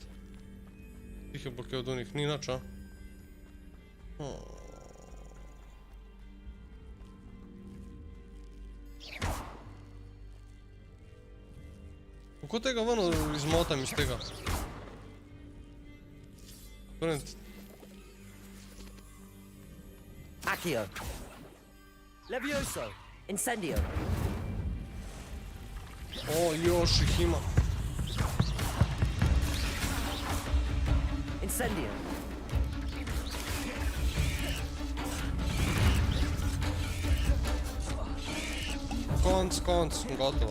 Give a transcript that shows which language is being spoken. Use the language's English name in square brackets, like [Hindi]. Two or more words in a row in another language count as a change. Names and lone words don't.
[Slovenian] Tihe bo kaj od unih, ni nič, a? Kako tega ven izmotam iz tega? Friend. Accio. Levioso. Incendio. [Croatian] O, još ih ima. Incendio. [Slovenian] Konc, gotovo.